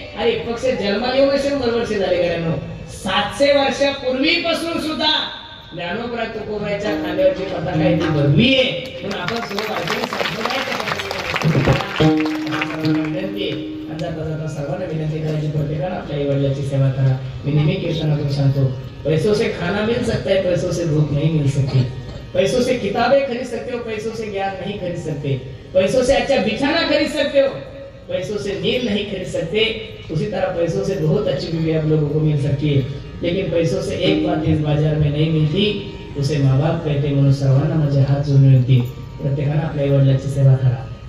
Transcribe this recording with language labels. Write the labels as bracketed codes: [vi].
[mr] अरे पक्ष जन्माला येऊन 100 वर्ष झाले गड्यांनो. 700 वर्षापूर्वीपासून सुद्धा ज्ञानोबा तुकोबारायच्या खांद्यावरची पताका ही भगवी आहे. म्हणून आपण सर्व वारकरी संप्रदायाच्या सर्वांना विनंती करायची, प्रत्येकाने आपल्या आई वडिलांची सेवा करा. मी नेहमी कीर्तनातून सांगतो, [hi] पैसों से खाना मिल सकता है, पैसों से भूख नहीं मिल सकती. पैसों से किताबें खरीद सकते हो, पैसों से ज्ञान नहीं खरीद सकते. पैसों से अच्छा बिछाना खरीद सकते हो, पैसों से नींद नहीं खरीद सकते. उसी तरह पैसों से बहुत अच्छी बीवी आप लोगों को मिल सकती है, लेकिन पैसों से एक बात इस बाजार में नहीं मिलती, उसे माँ बाप कहते. [mr] म्हणून सर्वांना माझे हात जोडून विनंती, प्रत्येकाने आपल्या आई वडिलांची सेवा करा.